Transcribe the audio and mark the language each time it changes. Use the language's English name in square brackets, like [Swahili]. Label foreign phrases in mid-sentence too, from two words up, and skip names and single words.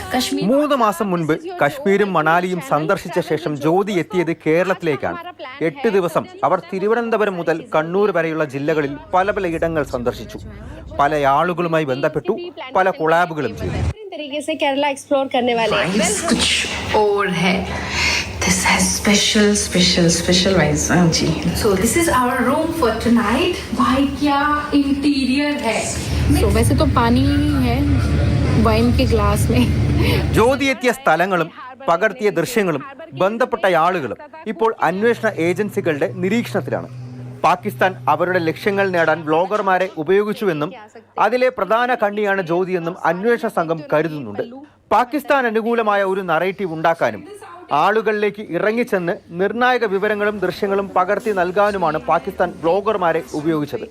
[Malayalam] 3 മാസം മുൻപ് കശ്മീരും മണാലിയും സന്ദർശിച്ച ശേഷം ജ്യോതി എത്തിയത് കേരളത്തിലേക്കാണ്. 8 ദിവസം അവർ തിരുവനന്തപുരം മുതൽ കണ്ണൂർ വരെയുള്ള ജില്ലകളിൽ പല ഇടങ്ങൾ സന്ദർശിച്ചു. പല ആളുകളുമായി ബന്ധപ്പെട്ടു, പല കൊളാബുകളും ചെയ്തു. [Hindi] केरला एक्सप्लोर करने वाले हैं कुछ और है. [English] This has special vibes. जी. So this is our room for tonight. [Hindi] भाई क्या इंटीरियर है. So वैसे तो पानी है वाइन के ग्लास में. [Malayalam] ജ്യോതി എത്തിയ സ്ഥലങ്ങളും പകർത്തിയ ദൃശ്യങ്ങളും ബന്ധപ്പെട്ട ആളുകളും ഇപ്പോൾ അന്വേഷണ ഏജൻസികളുടെ നിരീക്ഷണത്തിലാണ്. പാകിസ്ഥാൻ അവരുടെ ലക്ഷ്യങ്ങൾ നേടാൻ ബ്ലോഗർമാരെ ഉപയോഗിച്ചുവെന്നും അതിലെ പ്രധാന കണ്ണിയാണ് ജ്യോതിയെന്നും അന്വേഷണ സംഘം കരുതുന്നുണ്ട്. പാകിസ്ഥാൻ അനുകൂലമായ ഒരു നറേറ്റീവ് ഉണ്ടാക്കാനും ആളുകളിലേക്ക് ഇറങ്ങിച്ചെന്ന് നിർണായക വിവരങ്ങളും ദൃശ്യങ്ങളും പകർത്തി നൽകാനുമാണ് പാകിസ്ഥാൻ ബ്ലോഗർമാരെ ഉപയോഗിച്ചത്.